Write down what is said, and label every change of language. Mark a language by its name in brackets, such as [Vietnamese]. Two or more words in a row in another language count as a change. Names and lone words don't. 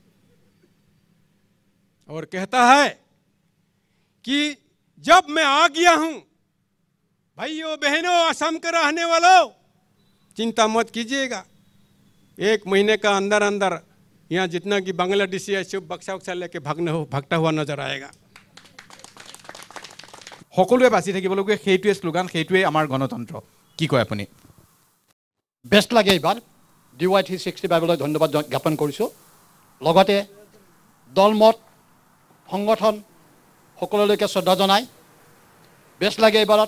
[Hindi] और कहता है कि जब मैं आ गया हूं, भाइयों बहनों असम के रहने वालों, चिंता मत कीजिएगा, 1 महीने का अंदर अंदर यहाँ जितना कि बांग्लादेशी है सब बक्सा उक्सा लेके भागता हुआ नजर आएगा। [Assamese] সকলোৱে বাছি থাকিবলগীয়া সেইটোৱে শ্লোগান, সেইটোৱে আমাৰ গণতন্ত্ৰ। কি কয় আপুনি? বেষ্ট লাগে এইবাৰ DY 365লৈ ধন্যবাদ জ্ঞাপন কৰিছোঁ। লগতে দলমত সংগঠন সকলোলৈকে শ্ৰদ্ধা জনাই বেষ্ট লাগে এইবাৰত।